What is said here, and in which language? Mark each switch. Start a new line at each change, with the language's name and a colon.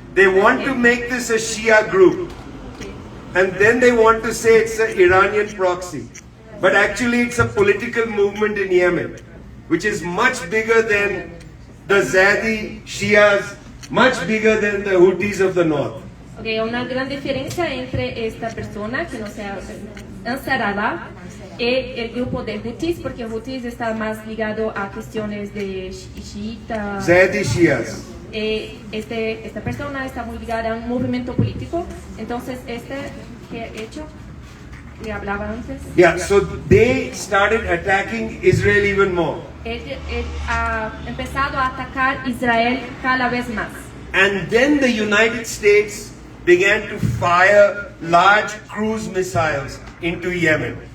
English: They want to make this a Shia group. And then they want to say it's an Iranian proxy. But actually it's a political movement in Yemen, which is much bigger than the Zaydi Shias, much bigger than the Houthis of the north.
Spanish: Okay, una gran diferencia entre esta persona que no sea Ansar Allah y el grupo de Houthis, porque Houthis está más ligado a cuestiones de chiitas.
English: Zaydi Shias.
Spanish: Esta persona está muy ligada a un movimiento político. Entonces, ¿qué ha hecho? le hablaba antes.
English: Yeah, so they started attacking Israel even more.
Spanish: Él ha empezado a atacar Israel cada vez más.
English: And then the United States began to fire large cruise missiles into Yemen.